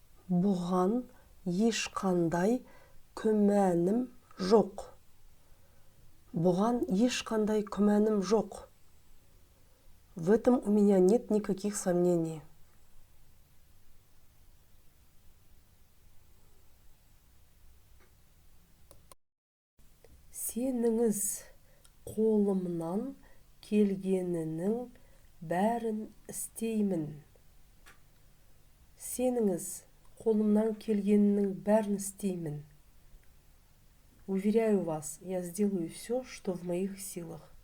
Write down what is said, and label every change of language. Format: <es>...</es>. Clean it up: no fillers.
<kk>Бұған ешқандай күмәнім жоқ. Бұған ешқандай күмәнім жоқ.</kk> <ru>В этом у меня нет никаких сомнений.</ru> <kk>Сеніңіз қолымнан келгенінің бәрін істеймін. Сеніңіз, қолымнан келгенінің бәрін істеймін.</kk> <ru>Уверяю вас, я сделаю все, что в моих силах.</ru>